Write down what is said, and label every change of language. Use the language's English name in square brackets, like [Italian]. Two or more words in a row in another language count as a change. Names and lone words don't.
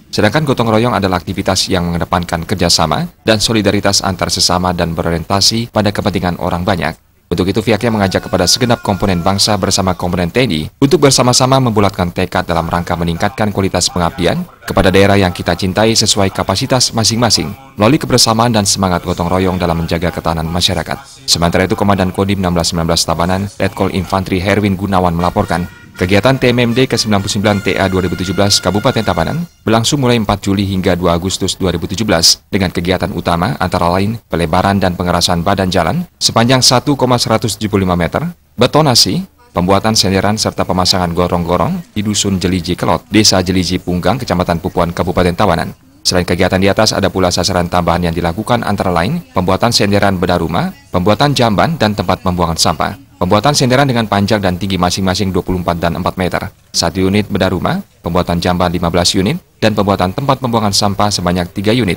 [Indonesian] Sedangkan gotong royong adalah aktivitas yang mengedepankan kerjasama dan solidaritas antar sesama dan berorientasi pada kepentingan orang banyak. Untuk itu, pihaknya mengajak kepada segenap komponen bangsa bersama komponen TNI untuk bersama-sama membulatkan tekad dalam rangka meningkatkan kualitas pengabdian kepada daerah yang kita cintai sesuai kapasitas masing-masing melalui kebersamaan dan semangat gotong royong dalam menjaga ketahanan masyarakat. Sementara itu, Komandan Kodim 1619 Tabanan, Letkol Infantri Herwin Gunawan melaporkan, kegiatan TMMD ke-99 TA 2017 Kabupaten Tabanan berlangsung mulai 4 Juli hingga 2 Agustus 2017 dengan kegiatan utama antara lain pelebaran dan pengerasan badan jalan sepanjang 1,175 meter, betonasi, pembuatan senderan serta pemasangan gorong-gorong di Dusun Jeliji Kelot, Desa Jeliji Punggang, Kecamatan Pupuan, Kabupaten Tabanan. Selain kegiatan di atas, ada pula sasaran tambahan yang dilakukan antara lain pembuatan senderan bedah rumah, pembuatan jamban, dan tempat pembuangan sampah. Pembuatan senderan dengan panjang dan tinggi masing-masing 24 dan 4 meter, 1 unit bedah rumah, pembuatan jamban 15 unit, dan pembuatan tempat pembuangan sampah sebanyak 3 unit.